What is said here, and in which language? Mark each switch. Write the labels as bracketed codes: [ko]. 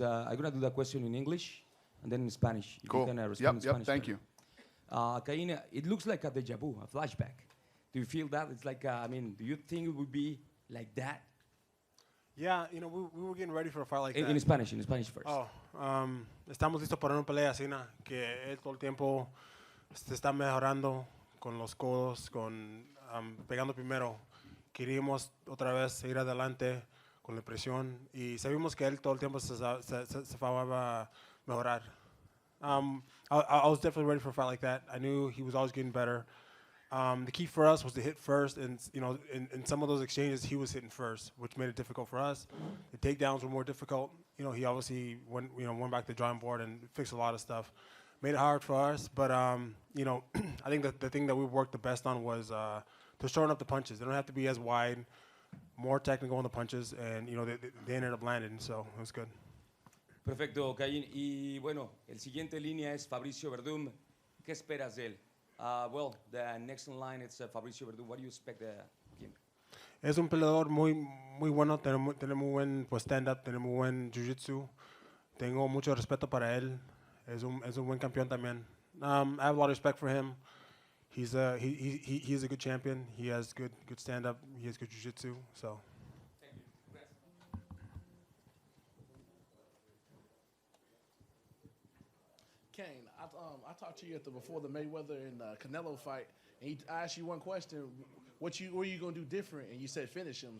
[en] I'm gonna do that question in English and then in Spanish. If Cool. You can, respond in Yep, Spanish thank to you. it. Cain, it looks like a deja vu, a flashback. Do you feel that? It's like, do you think it would be like that? Yeah, we were getting ready for a fight like that. In Spanish first. [es] Estamos listos para una pelea así, que él todo el tiempo se está mejorando con los codos, pegando primero. Queríamos otra vez seguir adelante con la presión y sabíamos que él todo el tiempo se va a mejorar. [en] I was definitely ready for a fight like that. I knew he was always getting better. The key for us was to hit first, and in some of those exchanges, he was hitting first, which made it difficult for us. The takedowns were more difficult. He obviously went back to the drawing board and fixed a lot of stuff. Made it hard for us, but I think that the thing that we worked the best on was to shorten up the punches. They don't have to be as wide, more technical on the punches, and they ended up landing, so it was good. [es] Perfecto, Cain. Y bueno, el siguiente línea es Fabricio Verdum. ¿Qué esperas de él? [en] Well, the next in line is Fabricio Verdum. What do you expect him? [es] Es un peleador muy bueno, tiene muy buen stand-up, tiene muy buen jiu-jitsu. Tengo mucho respeto para él. Es un buen campeón también. [en] I have a lot of respect for him. He's a good champion. He has good stand-up. He has good jiu-jitsu. So. Cain, I talked to you before the Mayweather and Canelo fight, and I asked you one question: what are you gonna do different? And you said finish him.